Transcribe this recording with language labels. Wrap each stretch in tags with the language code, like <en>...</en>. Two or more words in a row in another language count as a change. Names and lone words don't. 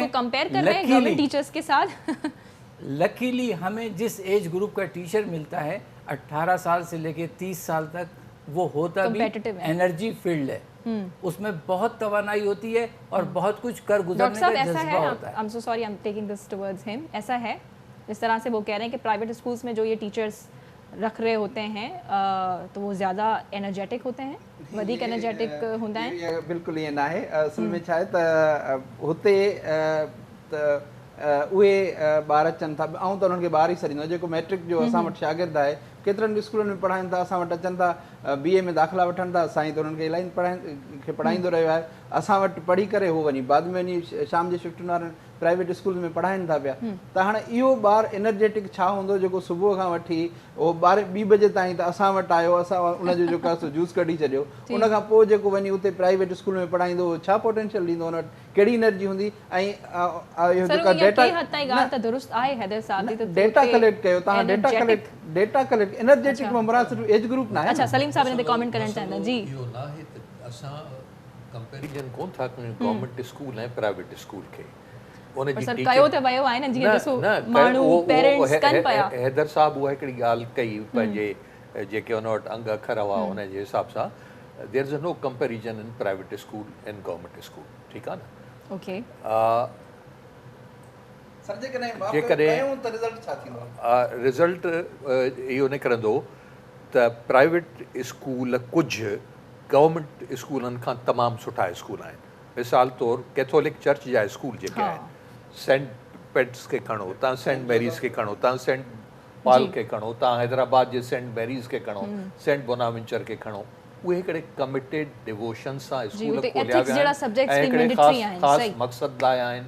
<ur>ان کو کمپیئر کر رہے ہیں گورنمنٹ ٹیچرز کے ساتھ? لکیلی ہمیں جس ایج گروپ کا ٹیچر ملتا ہے 18 سال سے لیکے 30 سال تک، وہ ہوتا بھی انرجی فیلڈ ہے، اس میں بہت توانائی ہوتی ہے اور بہت کچھ کر گزرنے کا جذبہ ہوتا ہے.</ur> <en>I am so sorry, I am taking this towards him.</en> <ur>ایسا ہے جس طرح سے وہ کہہ رہے ہیں کہ پرائیویٹ اسکولز میں جو یہ ٹیچرز رکھ رہے ہوتے ہیں تو وہ زیادہ انرجیٹک ہوتے ہیں,</ur> <sd>वधीक एनर्जेटिक होंदा है? बिल्कुल ये ना है। असल में छा है त हुते उहे ॿार अचनि था, ऐं त उन्हनि खे ॿार ई सरींदो जेको मैट्रिक जो असां वटि शागिर्द आहे, केतिरनि स्कूलनि में पढ़ाइनि था, असां वटि अचनि था, BA में दाख़िला वठनि था, साईं त उन्हनि खे इलाही पढ़ाईंदो रहियो आहे। असां वटि पढ़ी करे हो वञी बाद में वञी शाम जे शिफ्ट वारनि प्राइवेट स्कूल में पढ़ाइनि था पिया। त हाणे इहो ॿार एनर्जेटिक छा हूंदो जेको सुबुह खां वठी उहो 2 बजे ताईं त असां वटि आयो, असां उनजो जेको आहे जूस कढी छॾियो, उन खां पोइ जेको वञी उते प्राइवेट स्कूल में पढ़ाईंदो, छा पोटेंशियल ॾींदो, उन वटि कहिड़ी एनर्जी हूंदी। ऐं इहो जेका डेटा कलेक्ट कयो तव्हां, डेटा कलेक्ट एनर्जेटिक मेंबरां सिर्फ़ एज ग्रुप ना है।</sd> <ur>اچھا، سلیم صاحب نے کمنٹ کرنا چاہتے جی.</ur> <sd>इहो ना है त असां कंपैरिजन कोन था कयूं गवर्नमेंट स्कूल ऐं प्राइवेट स्कूल खे। उन जी सर कयो त वयो आहे न, जीअं ॾिसो माण्हू पेरेंट्स कनि पिया। हैदर साहब उहा हिकिड़ी ॻाल्हि कई पंहिंजे जेके उन वटि अंग अखर हुआ उन जे हिसाब सां,</sd> <en>There is no comparison in private school and government school,</en> <sd>ठीकु आहे न? ओके। रिज़ल्ट इहो निकिरंदो त प्राइवेट स्कूल कुझु गवर्नमेंट स्कूलनि खां तमामु सुठा स्कूल आहिनि। मिसाल तौरु कैथोलिक चर्च जा स्कूल जेके आहिनि, सेंट पेट्स खे खणो, तव्हां सेंट मैरीज़ खे खणो, तव्हां सेंट पॉल खे खणो, तव्हां हैदराबाद जे सेंट मैरीज़ खे खणो, सेंट बोनावेंचर खे खणो, उहे हिकिड़े कमिटेड डिवोशन सां स्कूल खोलिया विया आहिनि ऐं हिकिड़े ख़ासि मक़सद लाइ आहिनि।</sd>